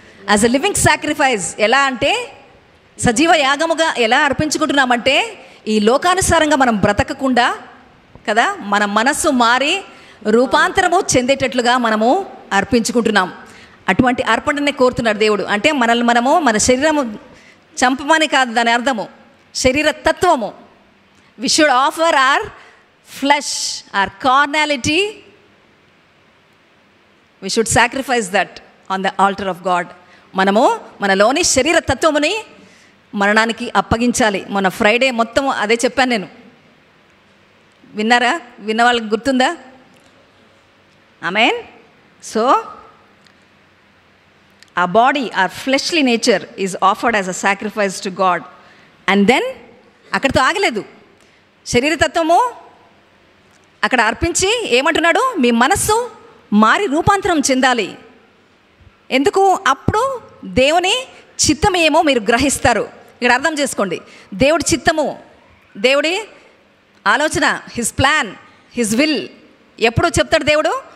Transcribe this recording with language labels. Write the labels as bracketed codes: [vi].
[en] As a living sacrifice. [te] ఎలా అంటే సజీవ యాగముగా ఎలా అర్పించుకుంటున్నామంటే ఈ లోకానుసారంగా మనం బ్రతకకుండా కదా, మన మనస్సు మారి రూపాంతరము చెందేటట్లుగా మనము అర్పించుకుంటున్నాం. అటువంటి అర్పణనే కోరుతున్నాడు దేవుడు. అంటే మనల్ని మనము మన శరీరము చంపమని కాదు దాని అర్థము, శరీర తత్వము. [en] We should offer our flesh, our carnality. We should sacrifice that on the altar of God. [te] మనము మనలోని శరీర తత్వముని మరణానికి అప్పగించాలి. మొన్న ఫ్రైడే మొత్తం అదే చెప్పాను నేను. విన్నారా? విన్న వాళ్ళకి గుర్తుందా? ఆమేన్. [en] So our body, our fleshly nature is offered as a sacrifice to God. And then [te] అక్కడితో ఆగలేదు. శరీరతత్వము అక్కడ అర్పించి ఏమంటున్నాడు? మీ మనస్సు మారి రూపాంతరం చెందాలి. ఎందుకు? అప్పుడు దేవుని చిత్తం ఏమో మీరు గ్రహిస్తారు. ఇక్కడ అర్థం చేసుకోండి, దేవుడి చిత్తము, దేవుడి ఆలోచన, హిజ్ ప్లాన్, హిజ్ విల్ ఎప్పుడు చెప్తాడు దేవుడు?